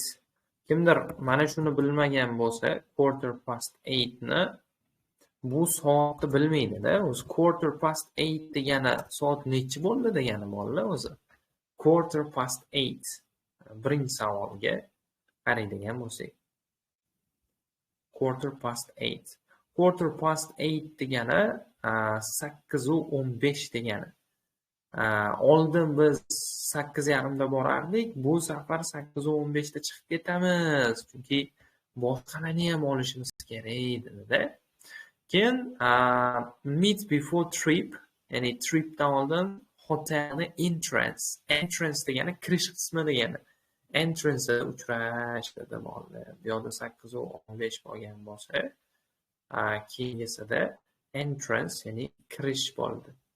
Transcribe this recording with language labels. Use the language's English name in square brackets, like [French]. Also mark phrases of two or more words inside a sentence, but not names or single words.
[Uzbek] Kimdir mana shuni bilmagan bo'lsa, [English] quarter past 8 [Uzbek] ni bu soatni bilmaydi-da. O'zi [English] quarter past 8 [Uzbek] degani soat nechi bo'ldi degani bolalar o'zi. [English] Quarter past 8. [Uzbek] Birinchi savolga qaraydigan bo'lsak. [English] Quarter past 8. Quarter past 8 [Uzbek] degani 8:15 degani. Oldin biz 8:30 da borardik, bu safar 8:15 da chiqib ketamiz, chunki boshqani ham olishimiz kerak dedi-da. [English] Keyin meet before trip, [Uzbek] ya'ni tripdan oldin hotelni entrance degani kirish qismi degani. Entrance uchrash dedi bolalar. Bu yoqda 8:15 bo'lgan bo'lsa, keyingisida entrance ya'ni kirish bo'ldi.